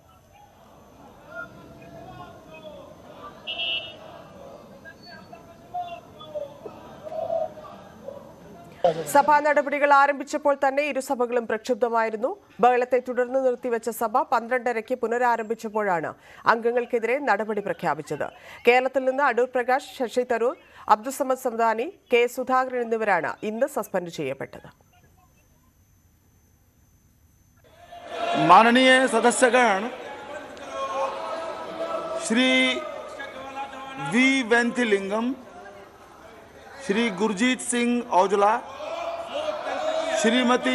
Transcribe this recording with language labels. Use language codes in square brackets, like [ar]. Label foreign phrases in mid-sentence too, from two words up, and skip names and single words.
[ml] സഭാ നടപടികൾ ആരംഭിച്ചപ്പോൾ തന്നെ ഇരുസഭകളും പ്രക്ഷുബ്ധമായിരുന്നു. ബഹളത്തെ തുടർന്ന് നിർത്തിവെച്ച സഭ 12:30 പുനരാരംഭിച്ചപ്പോഴാണ് അംഗങ്ങൾക്കെതിരെ നടപടി പ്രഖ്യാപിച്ചത്. കേരളത്തിൽ നിന്ന് അടൂർ പ്രകാശ്, ശശി തരൂർ, അബ്ദുസമദ് സമദാനി, K സുധാകരൻ എന്നിവരാണ് ഇന്ന് സസ്പെൻഡ് ചെയ്യപ്പെട്ടത്. [hi] माननीय सदस्यगण, श्री V वेंथिलिंगम, श्री गुरजीत सिंह औजला, श्रीमती